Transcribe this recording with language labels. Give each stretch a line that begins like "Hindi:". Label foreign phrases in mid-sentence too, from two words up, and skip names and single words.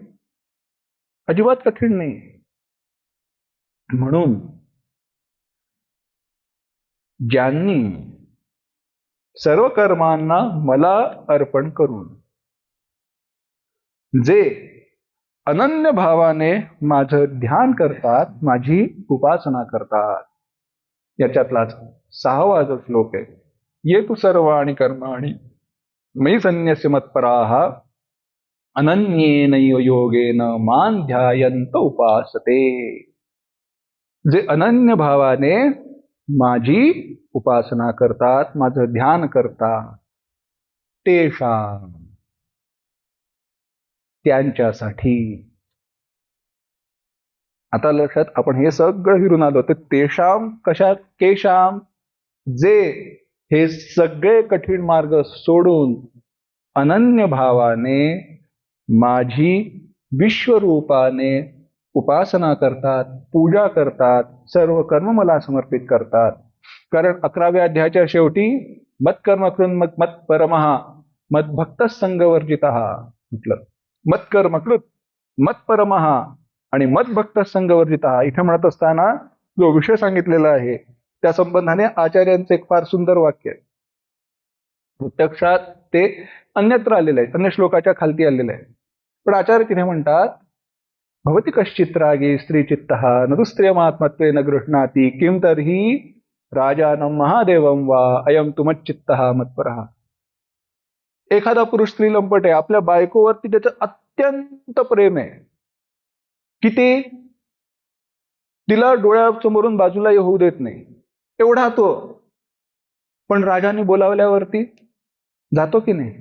Marathi: अजिबात कठीण नाही. म्हणून ज्यांनी सर्व कर्मांना मला अर्पण करून जे अनन्य भावाने माझं ध्यान करतात, माझी उपासना करतात, याच्यातलाच 6वा जो श्लोक आहे,
Sanskrit: ये तू सर्वाणि कर्माणि मयि संन्यस्य मत्पराः अनन्येनैव योगेन मां ध्यायन्त उपासते.
Marathi: जे अनन्य भावाने माझी उपासना करतात, माझं ध्यान करतात, तेषां, त्यांच्यासाठी. आता लक्षात, आपण हे सगळं विरून आलो, तर तेषां कशात? केशाम, जे हे सगळे कठीण मार्ग सोडून अनन्य भावाने माझी विश्वरूपाने उपासना करतात, पूजा करतात, सर्व कर्म मला समर्पित करतात. कारण 11व्या अध्यायाच्या शेवटी
Sanskrit: मत्कर्म कृन मत परमः मद्भक्त संगवर्जितः
Marathi: म्हटलं.
Sanskrit: मत्कर्मकृत, मत्परमः
Marathi: आणि
Sanskrit: मद्भक्त संगवर्जितः
Marathi: इथे म्हणत असताना जो विषय सांगितलेला आहे त्या संबंधाने आचार्यांचं एक फार सुंदर वाक्य आहे. प्रत्यक्षात ते अन्यत्र आलेलं आहे, अन्य श्लोकाच्या खालती आलेलं आहे. पण आचार्य तिथे म्हणतात,
Sanskrit: भवती कश्चित् रागी स्त्रीचित्तः न स्त्रियमात्मत्वेन गृह्णाति किं तर्हि राजानं महादेवं वा अयं तु मच्चित्तः मत्परः.
Marathi: एखादा पुरुष स्त्री लंपट आहे, आपल्या बायकोवरती त्याचं अत्यंत प्रेम आहे, किती, तिला डोळ्यासमोरून बाजूला होऊ देत नाही, एवढा तो. पण राजाने बोलावल्यावरती जातो की नाही?